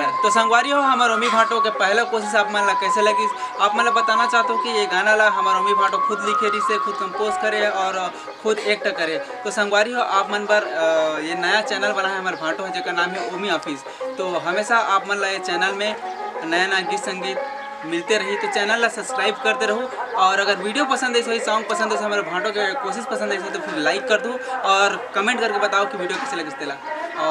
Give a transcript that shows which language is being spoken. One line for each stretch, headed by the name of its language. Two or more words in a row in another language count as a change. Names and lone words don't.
Chhattisgarhi: तो संगवारी हो हमारे ओमी भाटो के पहला कोशिश आप मन ला कैसे लगी। आप मन ला बताना चाहता हूँ कि ये गाना ला हमारे ओमी भाटो खुद लिखे रही से खुद कंपोज करे और खुद एक्ट करे। तो संगवारी हो आप मन पर ये नया चैनल बना है हमारे भाटो जिसका नाम है ओमी ऑफिस। तो हमेशा आप मन ला ये चैनल में नया नया गीत संगीत मिलते रही। तो चैनल ला सब्सक्राइब करते रहो, और अगर वीडियो पसंद है, सही सॉन्ग पसंद है, हमारे भाटों के कोशिश पसंद है तो फिर लाइक कर दो और कमेंट करके बताओ कि वीडियो कैसे लगे।